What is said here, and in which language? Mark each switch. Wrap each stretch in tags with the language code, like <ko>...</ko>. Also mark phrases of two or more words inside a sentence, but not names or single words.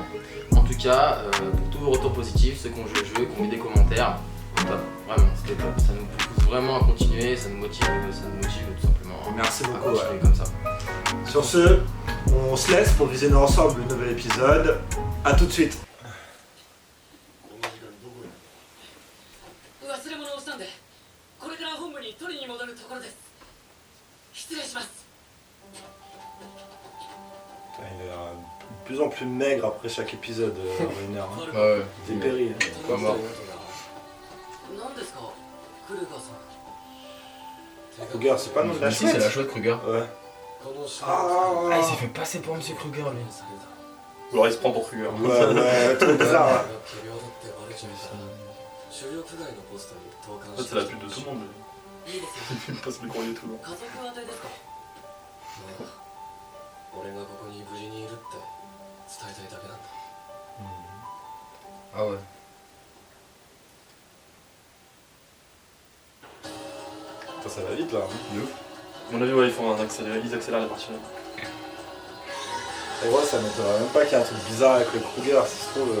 <fr>En tout cas, pour tous vos retours positifs, ceux qui ont joué le jeu, qui ont mis des commentaires, top, vraiment, c'était top. Ça nous pousse vraiment à continuer, ça nous motive tout simplement Merci à beaucoup. continuer comme ça. Sur ce, on se laisse pour visionner ensemble le nouvel épisode. A tout de suite!</fr> <ja>忘れ物をしたんでこれから本部に取りに戻るところです失礼します</ja> <fr>Il est de plus en plus maigre après chaque épisode, Rainer. Ouais, T'es péri. pas mort.</fr> <ja>何ですかクルーガーさん</ja> <fr>Kruger, c'est pas le nom de la Si, c'est chouette? la chouette Kruger. Ouais. Ah, il s'est fait passer pour Monsieur Kruger lui. Ou alors il se prend pour Kruger. Ouais, trop bizarre. En fait, c'est la pute de tout le monde.</fr> <ja>いいですよ</ja> <fr>Il passe le courrier tout le long.</fr> <ja>家族宛てですか俺がここに無事にいるって伝えたいだけなんだ</ja> <fr>Ah ouais. Putain, ça va vite là. De ouf. À mon avis, ouais, ils accélèrent les parties. Et ouais, ça m'étonnerait même pas qu'il y ait un truc bizarre avec le Kruger, si ça se trouve.</fr>